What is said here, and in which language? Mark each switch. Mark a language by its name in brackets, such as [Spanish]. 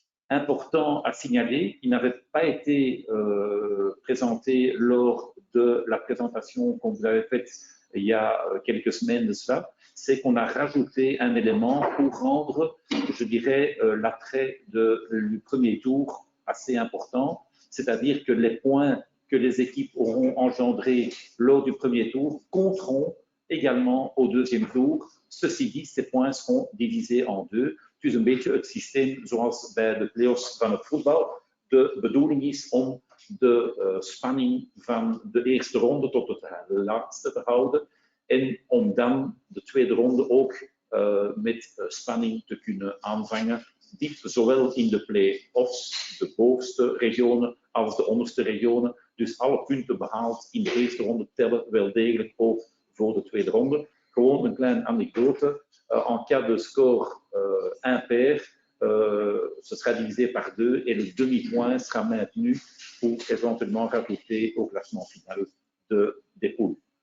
[French] Important à signaler, qui n'avait pas été présenté lors de la présentation qu'on vous avait faite il y a quelques semaines de cela, c'est qu'on a rajouté un élément pour rendre, je dirais, l'attrait du premier tour assez important, c'est-à-dire que les points que les équipes auront engendrés lors du premier tour compteront également au deuxième tour. Ceci dit, ces points seront divisés en 2. [Dutch] Het is een beetje het systeem zoals bij de play-offs van het voetbal. De bedoeling is om de spanning van de eerste ronde tot de laatste te houden en om dan de tweede ronde ook met spanning te kunnen aanvangen. Dit zowel in de play-offs, de bovenste regionen, als de onderste regionen. Dus alle punten behaald in de eerste ronde tellen wel degelijk ook voor de tweede ronde. Gewoon een kleine anekdote. [French] En cas de score impair, ce sera divisé par 2 et le demi-point sera maintenu pour éventuellement rajouter au classement final des poules.